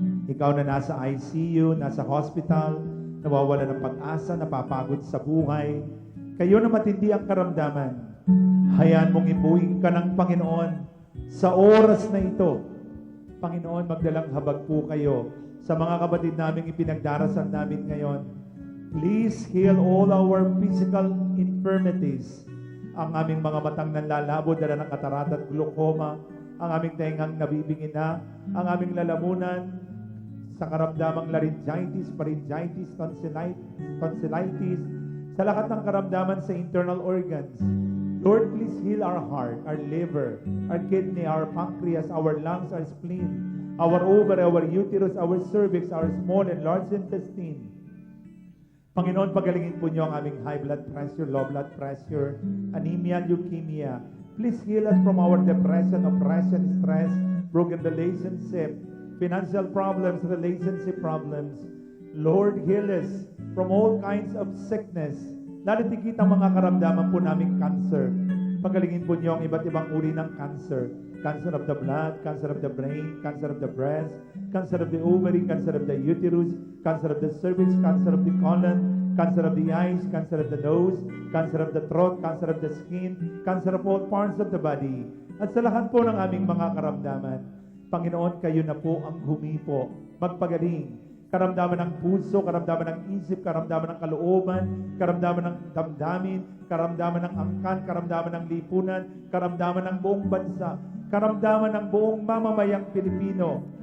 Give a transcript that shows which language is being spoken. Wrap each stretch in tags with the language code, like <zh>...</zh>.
<tl>Ikaw na nasa ICU, nasa hospital, nawawala ng pag-asa, napapagod sa buhay. Kayo na matindi ang karamdaman. Hayaan mong ibuhin ka ng Panginoon sa oras na ito. Panginoon, magdalang habag po kayo sa mga kapatid naming ipinagdarasal namin ngayon.</tl> <en>Please heal all our physical infirmities.</en> <tl>Ang aming mga matang nanlalabo, dala ng katarata at glaucoma, ang aming tengang nabibingin na, ang aming lalamunan sa karamdamang laryngitis, pharyngitis, tonsillitis, sa lahat ng karamdaman sa internal organs.</tl> <en>Lord, please heal our heart, our liver, our kidney, our pancreas, our lungs, our spleen, our ovary, our uterus, our cervix, our small and large intestine.</en> <tl>Panginoon, pagalingin po niyo ang aming high blood pressure, low blood pressure, anemia, leukemia.</tl> <en>Please heal us from our depression, oppression, stress, broken relationship, financial problems, relationship problems. Lord, heal us from all kinds of sickness.</en> <tl>Lalo tigit ang mga karamdaman po naming cancer. Pagalingin po niyo ang iba't ibang uri ng cancer.</tl> <en>Cancer of the blood, cancer of the brain, cancer of the breast, cancer of the ovary, cancer of the uterus, cancer of the cervix, cancer of the colon, cancer of the eyes, cancer of the nose, cancer of the throat, cancer of the skin, cancer of all parts of the body.</en> <tl>At sa lahat po ng aming mga karamdaman, Panginoon, kayo na po ang humipo, magpagaling. Karamdaman ng puso, karamdaman ng isip, karamdaman ng kalooban, karamdaman ng damdamin, karamdaman ng angkan, karamdaman ng lipunan, karamdaman ng buong bansa, karamdaman ng buong mamamayang Pilipino.</tl>